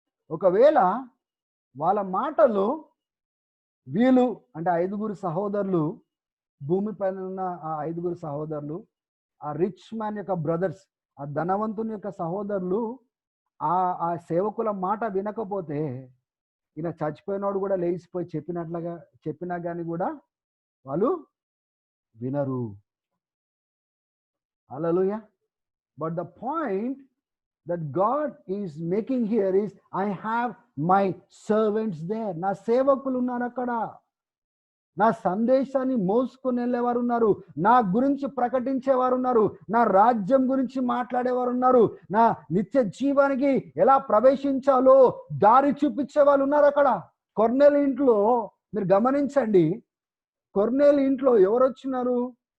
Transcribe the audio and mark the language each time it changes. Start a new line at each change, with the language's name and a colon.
Telugu: ఒకవేళ వాళ్ళ మాటలు వీళ్ళు అంటే 5 సహోదరులు, భూమి పైన ఉన్న ఆ 5 సహోదరులు, ఆ
English: rich man
Telugu: యొక్క బ్రదర్స్, ఆ ధనవంతుని యొక్క సహోదరులు ఆ సేవకుల మాట వినకపోతే ఈయన చచ్చిపోయినోడు కూడా లేచిపోయి చెప్పినా కానీ కూడా వాళ్ళు వినరు. హల్లెలూయా.
English: But the point that God is making here is, I have my servants there.
Telugu: నా సేవకులు ఉన్నారు అక్కడ. నా సందేశాన్ని మోసుకొని వెళ్ళేవారు ఉన్నారు, నా గురించి ప్రకటించేవారు ఉన్నారు, నా రాజ్యం గురించి మాట్లాడేవారు ఉన్నారు, నా నిత్య జీవానికి ఎలా ప్రవేశించాలో దారి చూపించే వాళ్ళు ఉన్నారు అక్కడ. కొర్నేలు ఇంట్లో మీరు గమనించండి, కొర్నేలు ఇంట్లో ఎవరు వచ్చినారు?